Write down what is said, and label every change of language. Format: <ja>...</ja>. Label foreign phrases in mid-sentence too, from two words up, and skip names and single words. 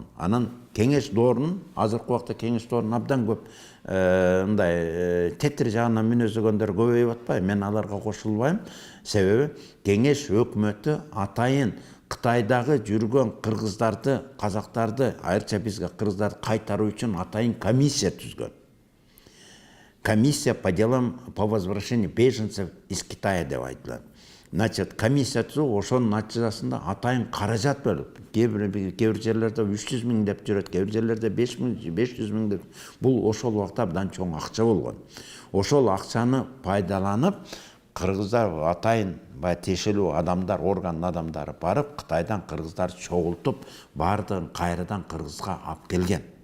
<ky>Анан кеңеш доорунун азыркы убакта кеңеш доорунун абдан көп мындай тетир жагынан мүнөздөгөндөр көбөйүп атпайбы? Мен аларга кошулбайм. Себеби кеңеш өкмөтү атайын Кытайдагы жүргөн кыргыздарды, казактарды, айрыкча бизге кыргыздарды кайтаруу үчүн атайын комиссия түзгөн.</ky> <ru>Комиссия по делам по возвращению беженцев из Китая</ru> <ky>деп айтылат. Значит, комиссия түзүп, ошонун натыйжасында атайын каражат бөлүп, кээ бир жерлерде 300 миң деп жүрөт, кээ бир жерлерде 500 миң деп. Бул ошол убакта абдан чоң акча болгон. Ошол акчаны пайдаланып, кыргыздар атайын тиешелүү адамдар, орган адамдары барып, Кытайдан кыргыздарды чогултуп, бардыгын кайрадан Кыргызга алып келген.</ky>